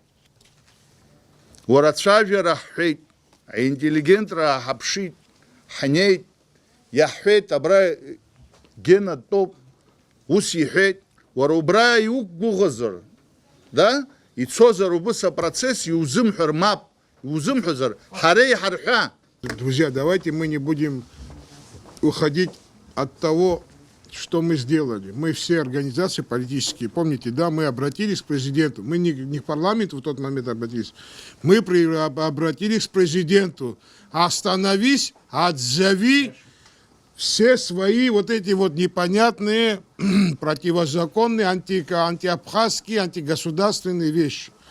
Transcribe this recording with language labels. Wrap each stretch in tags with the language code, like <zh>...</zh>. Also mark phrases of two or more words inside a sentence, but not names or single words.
<ab>Уара ацәажәара ҳҳәеит, аинтеллигентра ҳаԥшит, ҳнеит, иаҳҳәеит, абра Гена дтәоуп, ус иҳәеит, уара убра иуқәгәыӷызар, ицозар убыс апроцесс, иузымҳәар мап, иузымҳәозар, ҳара иҳарҳәа.</ab> <ru>Друзья, давайте мы не будем уходить от того, что мы сделали. Мы все организации политические, помните, да, мы обратились к президенту, мы не к парламенту в тот момент обратились, мы обратились к президенту. Остановись, отзови все свои вот эти вот непонятные, противозаконные, антиабхазские, антигосударственные вещи.</ru>